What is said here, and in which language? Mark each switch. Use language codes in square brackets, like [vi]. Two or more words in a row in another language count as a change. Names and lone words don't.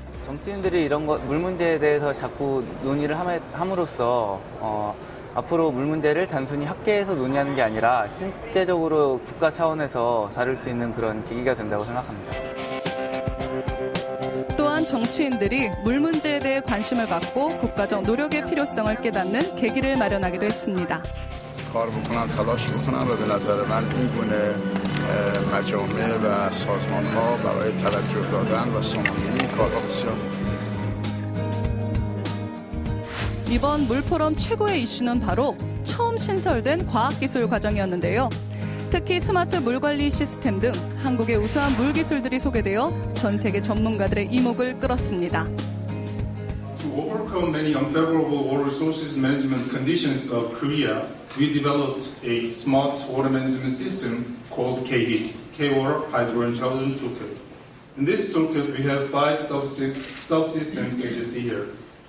[ko] 정치인들이 이런 물 문제에 대해서 자꾸 논의를 함으로써 앞으로 물 문제를 단순히 학계에서 논의하는 게 아니라 실제적으로 국가 차원에서 다룰 수 있는 그런 계기가 된다고 생각합니다. 또한 정치인들이 물 문제에 대해 관심을 갖고 국가적 노력의 필요성을 깨닫는 계기를 마련하기도 했습니다. [fa] کار بکنن تلاش بکنن و به نظر من این گونه مجامع و سازمان ها برای توجه دادن و ساماندهی کارها بسیار مفیده. [ko] 이번 물포럼 최고의 이슈는 바로 처음 신설된 과학기술 과정이었는데요. 특히 스마트 물관리 시스템 등 한국의 우수한 물기술들이 소개되어 전 세계 전문가들의 이목을 끌었습니다. [en] To overcome many unfavorable water resources management conditions of Korea, we developed a smart water management system called K-HIT, K-Water Hydro Intelligent Toolkit. In this toolkit, we have 5 subsystems as you see here.